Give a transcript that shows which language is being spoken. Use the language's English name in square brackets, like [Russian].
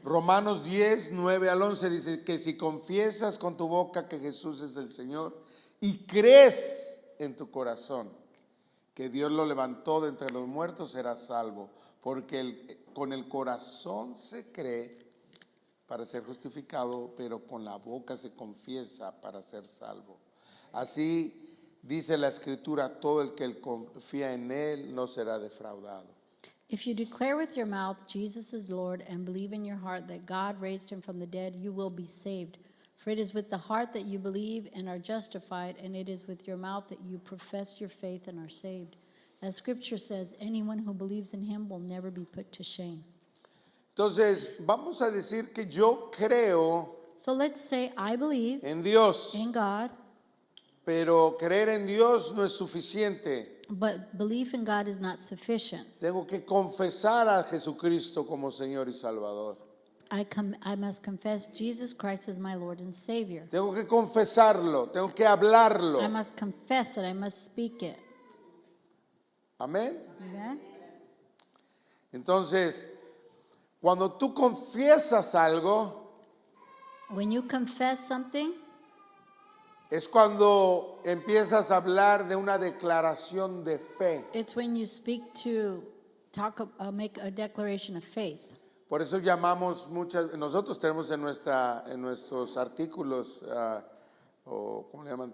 [Spanish] Romanos 10, 9 al 11 dice que si confiesas con tu boca que Jesús es el Señor y crees en tu corazón que Dios lo levantó de entre los muertos, serás salvo. Porque con el corazón se cree para ser justificado, pero con la boca se confiesa para ser salvo. Así dice la Escritura, todo el que confía en Él no será defraudado. [English] If you declare with your mouth Jesus is Lord and believe in your heart that God raised him from the dead, you will be saved. For it is with the heart that you believe and are justified, and it is with your mouth that you profess your faith and are saved. As Scripture says, anyone who believes in him will never be put to shame. [Spanish] Entonces, vamos a decir que yo creo [English] So let's say I believe [Spanish] en Dios, [English] in God, [Spanish] pero creer en Dios no es suficiente. [English] but belief in God is not sufficient. [Spanish] Tengo que confesar a Jesucristo como Señor y Salvador. [English] I must confess Jesus Christ as my Lord and Savior. [Spanish] Tengo que confesarlo, tengo que hablarlo. [English] I must confess it. I must speak it. [Spanish] Amén. [English] Amen? [Spanish] Entonces, cuando tú confiesas algo, [English] When you confess something, [Spanish] es cuando empiezas a hablar de una declaración de fe. [English] it's when you speak to make a declaration of faith. [Spanish] Por eso llamamos nosotros tenemos en nuestros artículos, o ¿cómo le llaman?